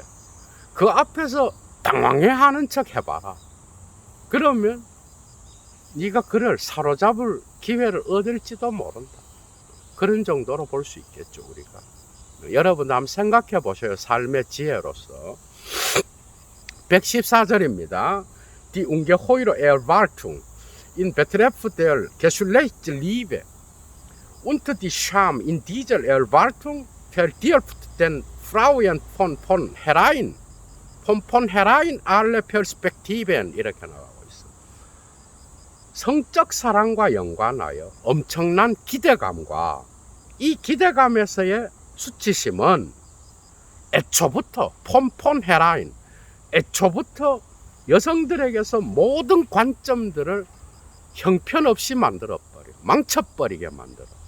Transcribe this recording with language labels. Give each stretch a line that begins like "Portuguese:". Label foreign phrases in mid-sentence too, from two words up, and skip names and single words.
Korean: 그 앞에서 당황해하는 척 해봐라. 그러면 네가 그를 사로잡을 기회를 얻을지도 모른다. 그런 정도로 볼 수 있겠죠, 우리가. 여러분 한번 생각해 보셔요. 삶의 지혜로서. 114절입니다.
German: Die ungeheure Erwartung in Betreff der geschlechtlichen Liebe und die Scham in dieser Erwartung verdirbt den Frauen von herein alle Perspektiven
Korean: 이렇게 나가고 있어. 성적 사랑과 연관하여 엄청난 기대감과 이 기대감에서의 수치심은 애초부터 폰헤라인 애초부터 여성들에게서 모든 관점들을 형편없이 만들어버려 망쳐버리게 만들어.